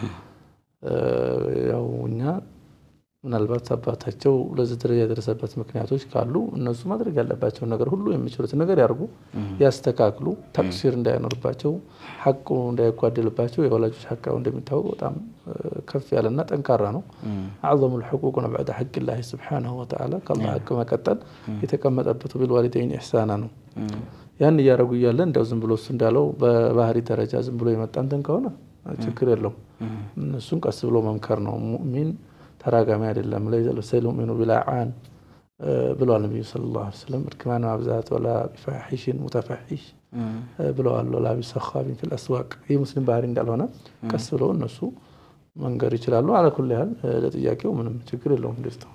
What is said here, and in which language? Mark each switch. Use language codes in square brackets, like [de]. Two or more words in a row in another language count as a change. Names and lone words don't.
[am] ያው እኛ ምናልባት አባታቸው ለዚህ ደረጃ የደረሰበት ምክንያቶች ካሉ እነሱ ማድረግ ያለባቸው ነገር ሁሉ የሚችሉት ነገር ያርጉ፣ ያስተካክሉ፣ ተቅሲር እንዳይኖርባቸው፣ ሐቁ እንዳይጓደልባቸው። የወላጆች ሐቅ እንደሚታወቅ በጣም ከፍ ያለና ጠንካራ ነው። [ar] أعظم الحقوق بعد حق الله سبحانه وتعالى [am] ከአላህ ሐቅ መቀጠል የተቀመጠበት [ar] بالوالدين إحسانا [am] ነው። ያን ያረጉ ይያለ እንደው ዝም ብሎ እሱ እንዳለው በባህሪ ደረጃ ዝም ብሎ የመጣንተን ከሆነ ችግር የለውም። እነሱን ቀስ ብሎ መምከር ነው። ሙእሚን ተራጋሚ አይደለም። [ar] ليس المؤمن باللعان [am] ብለዋል ነብዩ ሰለላሁ ዐለይሂ ወሰለም። እርክማን ማብዛት [ar] ولا بالفاحش المتفحش [am] ብለዋል። [ar] ولا بالصخاب في الأسواق [am] ይህ ሙስሊም ባህሪ እንዳልሆነ ቀስ ብሎ እነሱ መንገር ይችላሉ። [ar] على كل حال [am] ለጥያቄው ምንም ችግር የለውም። ደስታው